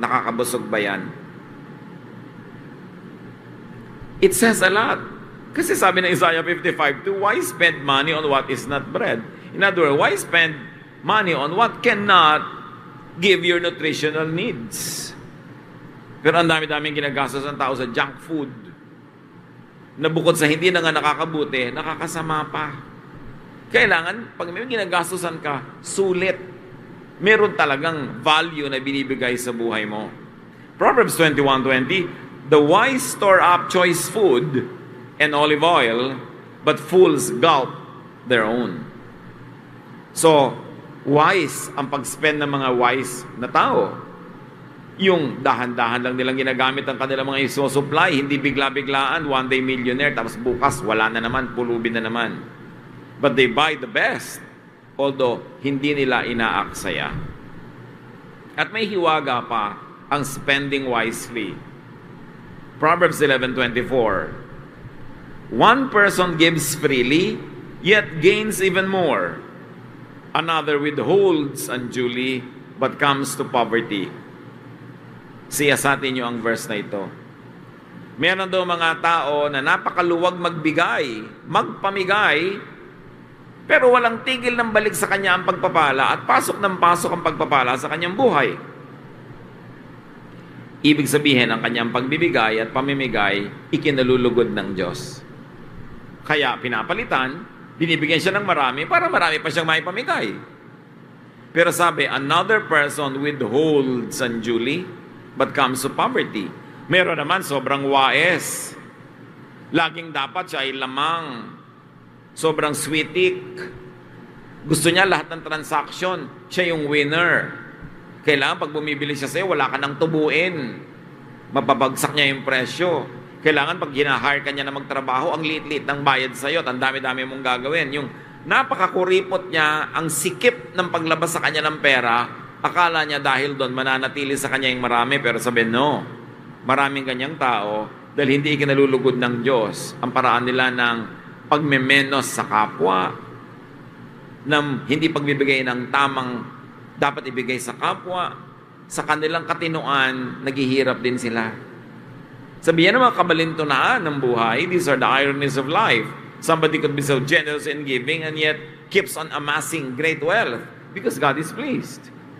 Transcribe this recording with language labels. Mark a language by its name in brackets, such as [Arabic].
[Filipino] Nakakabusog ba yan? [English] It says a lot. [Filipino] Kasi sabi ng [English] Isaiah 55:2, why spend money on what is not bread? In other words, why spend money on what cannot give your nutritional needs? [Filipino] Pero ang dami-daming ginagastos ng tao sa junk food na bukod sa hindi na nga nakakabuti, nakakasama pa. Kailangan, pag may ginagastosan ka, sulit. Meron talagang value na binibigay sa buhay mo. [English] Proverbs 21:20, the wise store up choice food and olive oil, but fools gulp their own. [Filipino] So, wise ang pag-spend ng mga wise na tao. Yung dahan-dahan lang nilang ginagamit ang kanilang mga isusupply, hindi bigla-biglaan, [English] one day millionaire, [Filipino] tapos bukas wala na naman, pulubin na naman. [English] But they buy the best, although [Filipino] hindi nila inaaksaya. At may hiwaga pa ang [English] spending wisely. Proverbs 11:24, one person gives freely, yet gains even more. Another withholds unduly, but comes to poverty. [Filipino] Siyasatin niyo ang verse na ito. Meron daw mga tao na napakaluwag magbigay, magpamigay, pero walang tigil ng balik sa kanya ang pagpapala at pasok ng pasok ang pagpapala sa kanyang buhay. Ibig sabihin, ang kanyang pagbibigay at pamimigay, ikinalulugod ng Diyos. Kaya pinapalitan, binibigyan siya ng marami para marami pa siyang maipamigay. Pero sabi, [English] another person withholds unduly, but comes to poverty. [Filipino] Meron naman sobrang wais. Laging dapat siya ay lamang. Sobrang sweetik. Gusto niya lahat ng transaction. Siya yung winner. Kailangan pag bumibili siya sa'yo, wala ka nang tubuin. Mapabagsak niya yung presyo. Kailangan pag hinahire ka niya na magtrabaho, ang liit-liit ng bayad sa'yo at ang dami-dami mong gagawin. Yung napakakuripot niya, ang sikip ng paglabas sa kanya ng pera, akala niya dahil doon mananatili sa kanya yung marami, pero sabi, no. Maraming ganyang tao dahil hindi ikinalulugod ng Diyos ang paraan nila ng pagmemenos sa kapwa, ng hindi pagbibigay ng tamang dapat ibigay sa kapwa, sa kanilang katinoan, naghihirap din sila. Sabihan ng mga kabalintunaan ng buhay, [English] these are the ironies of life. Somebody could be so generous in giving and yet keeps on amassing great wealth because God is pleased.